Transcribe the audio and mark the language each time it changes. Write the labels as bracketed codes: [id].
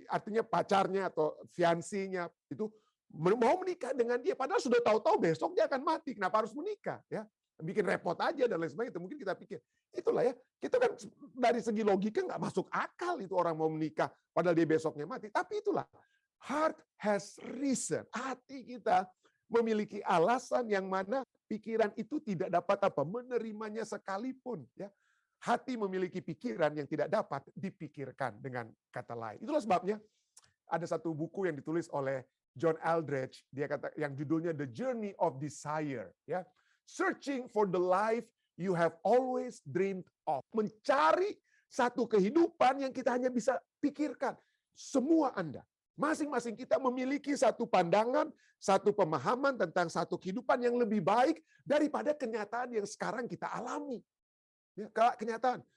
[id] Artinya pacarnya atau fiansinya itu mau menikah dengan dia, padahal sudah tahu-tahu besok dia akan mati. Kenapa harus menikah? Ya, bikin repot aja dan lain sebagainya. Itu mungkin kita pikir, itulah, ya, kita kan dari segi logika nggak masuk akal itu orang mau menikah padahal dia besoknya mati. Tapi itulah, [en] heart has reason. [id] Hati kita memiliki alasan yang mana pikiran itu tidak dapat menerimanya sekalipun, ya. Hati memiliki pikiran yang tidak dapat dipikirkan, dengan kata lain. Itulah sebabnya ada satu buku yang ditulis oleh John Eldredge, dia kata, yang judulnya The Journey of Desire, ya. [en] Searching for the life you have always dreamed of. [id] Mencari satu kehidupan yang kita hanya bisa pikirkan. Semua Anda, masing-masing kita memiliki satu pandangan, satu pemahaman tentang satu kehidupan yang lebih baik daripada kenyataan yang sekarang kita alami. Ya, kenyataan.